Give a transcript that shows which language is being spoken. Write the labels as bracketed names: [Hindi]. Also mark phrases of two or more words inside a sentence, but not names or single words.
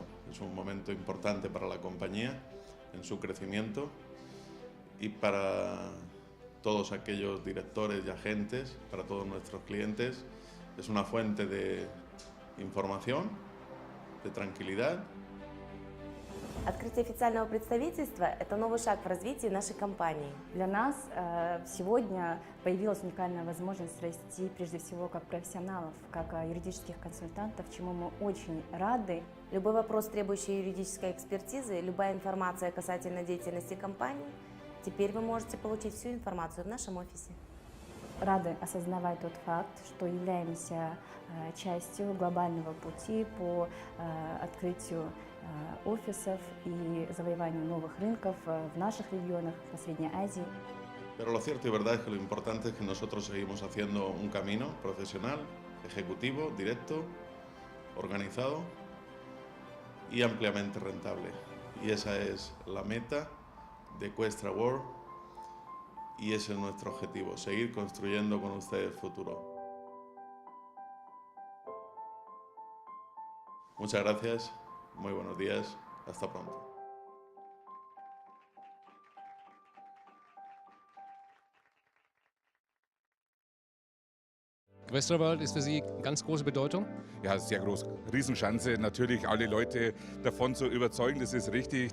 [Spanish] Es un momento importante para la compañía en su crecimiento y para todos aquellos directores y agentes, para todos nuestros clientes. Es una fuente de información, de tranquilidad. [Russian] Открытие официального представительства – это новый шаг в развитии нашей компании. Для нас сегодня появилась уникальная возможность расти прежде всего как профессионалов, как юридических консультантов, чему мы очень рады. Любой вопрос, требующий юридической экспертизы, любая информация касательно деятельности компании, теперь вы можете получить всю информацию в нашем офисе. Рады осознавать тот факт, что являемся частью глобального пути по открытию офисов и завоеванию новых рынков в наших регионах, по Средней Азии. [Spanish] Pero lo cierto y verdad es que lo importante es que nosotros seguimos haciendo un camino profesional, ejecutivo, directo, organizado y ampliamente rentable. Y esa es la meta de Questra World y ese es nuestro objetivo, seguir construyendo con ustedes el futuro. Muchas gracias, muy buenos días, hasta pronto. [German] Questra World ist für Sie ganz große Bedeutung? Ja, sehr groß. Riesenchance, natürlich alle Leute davon zu überzeugen, das ist richtig.